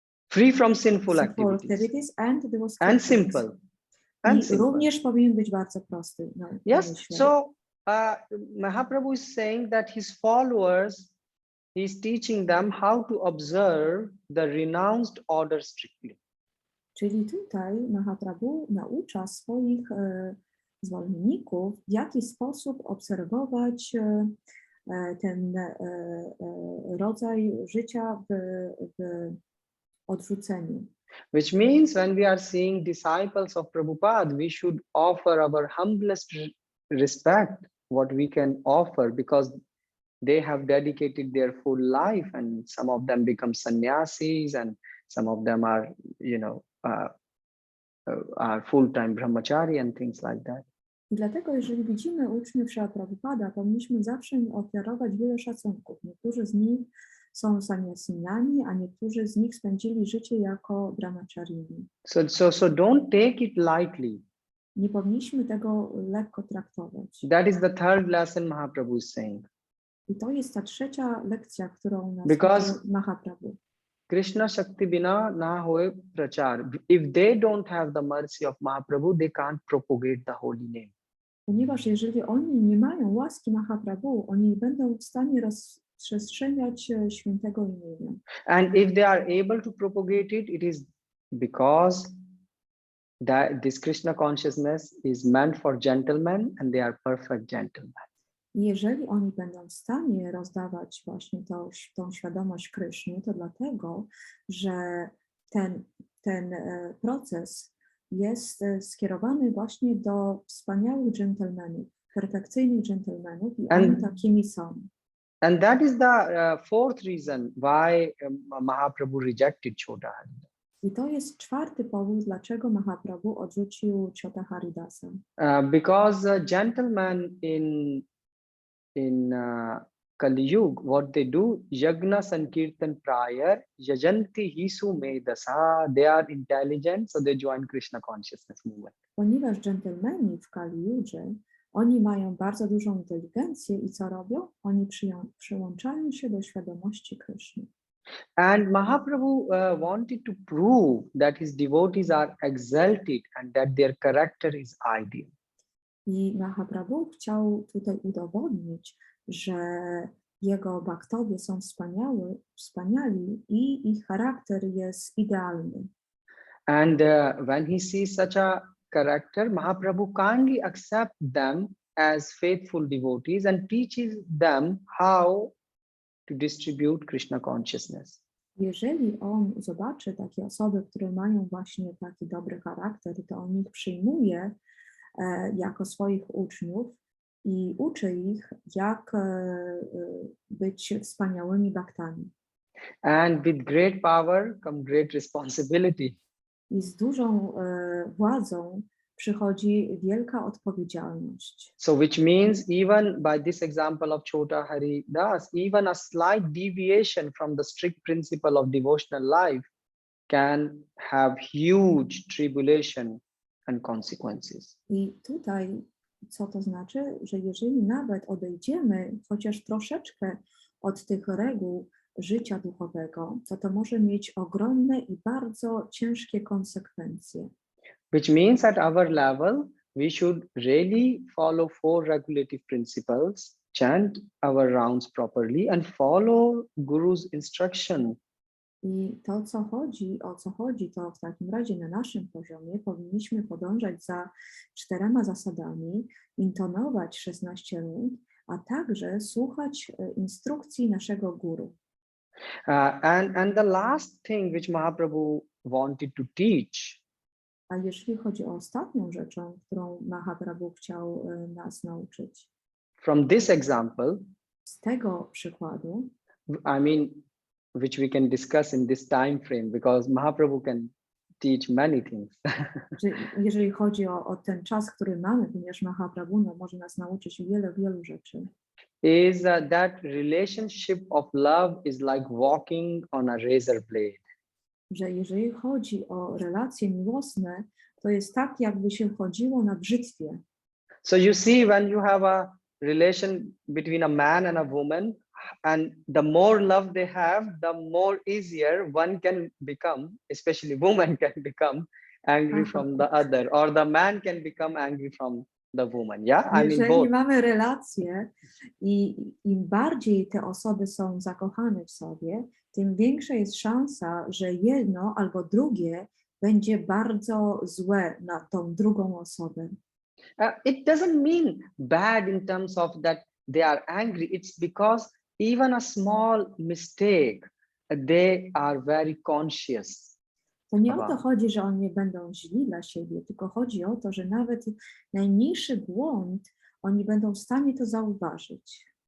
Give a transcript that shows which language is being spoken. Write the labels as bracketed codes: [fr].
[en] Free from sinful activities. And simple. [pl] I również powinien być bardzo prosty. No, [en] yes, so Mahaprabhu is saying that his followers, he is teaching them how to observe the renounced order strictly. [pl] Czyli tutaj Mahaprabhu naucza swoich zwolenników, w jaki sposób obserwować ten rodzaj życia w odrzuceniu. [en] Which means when we are seeing disciples of Prabhupada, we should offer our humblest respect, what we can offer, because they have dedicated their full life, and some of them become sannyasis, and some of them are, are full-time brahmachari and things like that. [pl] I dlatego, jeżeli widzimy uczniów Śrila Prabhupada, powinniśmy zawsze im ofiarować wiele szacunków. Niektórzy z nich są sannyasinami, a niektórzy z nich spędzili życie jako brahmacharini. [en] So don't take it lightly. [pl] Nie powinniśmy tego lekko traktować. [en] That is the third lesson Mahaprabhu is saying. [pl] I to jest ta trzecia lekcja, którą nas [en] Because Mahaprabhu. [bn] Krishna Shakti bina na hoye prachar. [en] If they don't have the mercy of Mahaprabhu, they can't propagate the holy name. [pl] Ponieważ jeżeli oni nie mają łaski Mahaprabhu, oni nie będą w stanie rozprzestrzeniać świętego imienia. [en] And if they are able to propagate it, it is because that this Krishna consciousness is meant for gentlemen, and they are perfect gentlemen. [pl] Jeżeli oni będą w stanie rozdawać właśnie tą świadomość Kryszny, to dlatego, że ten proces jest skierowany właśnie do wspaniałych dżentelmenów, perfekcyjnych dżentelmenów i oni takimi są. [en] And that is the fourth reason why Mahaprabhu rejected Chota Haridasa. [pl] I to jest czwarty powód, dlaczego Mahaprabhu odrzucił Chota Haridasa. [en] Because gentlemen in Kali Yuga, what they do, [sa] Yagna Sankirtan prior, Yajanti Hisu Medasa, [en] they are intelligent, so they join Krishna consciousness movement. [pl] Ponieważ dżentelmeni w Kali Yudze, oni mają bardzo dużą inteligencję i co robią? Oni przyłączają się do świadomości Kryszny. [en] And Mahaprabhu wanted to prove that his devotees are exalted and that their character is ideal. [pl] I Mahaprabhu chciał tutaj udowodnić, że jego bhaktowie są wspaniali i ich charakter jest idealny. [en] And when he sees such a character, Mahaprabhu kindly accepts them as faithful devotees and teaches them how to distribute Krishna consciousness. [pl] Jeżeli on zobaczy takie osoby, które mają właśnie taki dobry charakter, to on ich przyjmuje jako swoich uczniów i uczy ich, jak być wspaniałymi bhaktami. [en] And with great power comes great responsibility. [pl] I z dużą władzą przychodzi wielka odpowiedzialność. [en] So which means even by this example of Chota Haridas, even a slight deviation from the strict principle of devotional life can have huge tribulation and consequences. [pl] I tutaj co to znaczy? Że jeżeli nawet odejdziemy chociaż troszeczkę od tych reguł życia duchowego, to może mieć ogromne i bardzo ciężkie konsekwencje. [en] Which means at our level, we should really follow 4 regulative principles, chant our rounds properly, and follow Guru's instruction. [pl] I to, o co chodzi, to w takim razie na naszym poziomie powinniśmy podążać za 4 zasadami, intonować 16 rund, a także słuchać instrukcji naszego guru. [en] And the last thing which Mahaprabhu wanted to teach [pl] A jeżeli chodzi o ostatnią rzeczą, którą Mahaprabhu chciał nas nauczyć, [en] from this example, [pl] z tego przykładu, [en] I mean, which we can discuss in this time frame, because Mahaprabhu can teach many things. [pl] że jeżeli chodzi o ten czas, który mamy, ponieważ Mahaprabhu może nas nauczyć wielu rzeczy, [en] is that relationship of love is like walking on a razor blade. [pl] że jeżeli chodzi o relacje miłosne, to jest tak, jakby się chodziło na brzytwie. [en] So you see, when you have a relation between a man and a woman, and the more love they have, the more easier one can become, especially woman can become angry from the other, or the man can become angry from the woman. Yeah, I mean [pl] Jeżeli [en] both. [pl] mamy relacje i im bardziej te osoby są zakochane w sobie, tym większa jest szansa, że jedno albo drugie będzie bardzo złe na tą drugą osobę. [en] It doesn't mean bad in terms of that they are angry. It's because even a small mistake, they are very conscious. [pl] To nie o to chodzi, że oni będą źli dla siebie, tylko chodzi o to, że nawet najmniejszy błąd oni będą w stanie to zauważyć.